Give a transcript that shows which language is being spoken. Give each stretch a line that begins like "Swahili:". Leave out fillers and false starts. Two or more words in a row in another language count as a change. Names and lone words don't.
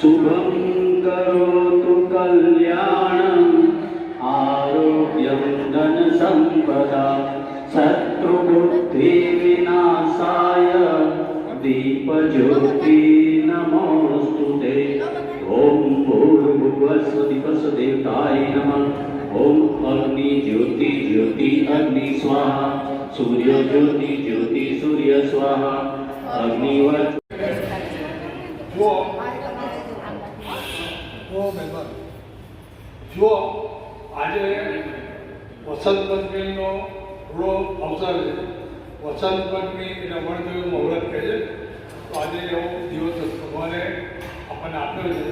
Sanskrit: शुभं करोतु कल्याणम् आरोग्यं धनसम्पदा शत्रुबुद्धिविनाशाय दीपज्योति नमोस्तुते। ओम भूर्भुवस्सुदेवताय नमः। ओम अग्नि ज्योति ज्योति अग्नि स्वाहा सूर्य ज्योति ज्योति सूर्य स्वाहा अग्निवत्।
Gujarati: જો આજે વસંત પંચમીનો પૂરો અવસર છે. વસંત પંચમી એટલે વણદેવનું મુહૂર્ત કહે છે. તો આજે એવો દિવસ ભગવાને આપણને આપ્યો છે.